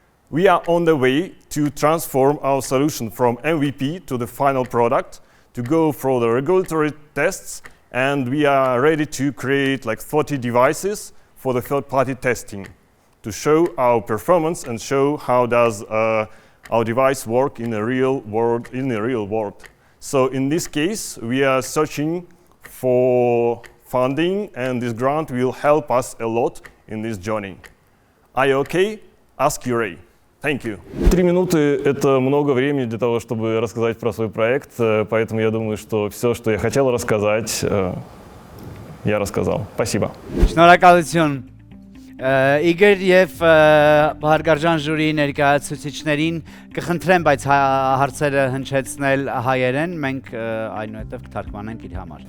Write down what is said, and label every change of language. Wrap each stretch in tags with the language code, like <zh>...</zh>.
<en>We are on the way to transform our solution from MVP to the final product, to go for the regulatory tests, and we are ready to create like 40 devices for the third-party testing to show our performance and show how does our device work in the real world. So in this case, we are searching for funding, and this grant will help us a lot in this journey. Are you okay? Ask Urey. Thank you.</en> <ru>3 минуты — это много времени для того, чтобы рассказать про свой проект, поэтому я думаю, что все, что я хотел рассказать, я рассказал. Спасибо.</ru> <hy>Շնորհակալություն։ Իգոր եւ հարգարժան ժյուրի ներկայացուցիչներին կխնդրեմ, բայց հարցերը հնչեցնել հայերեն, մենք այնուհետև կթարգմանենք իր համար։</hy>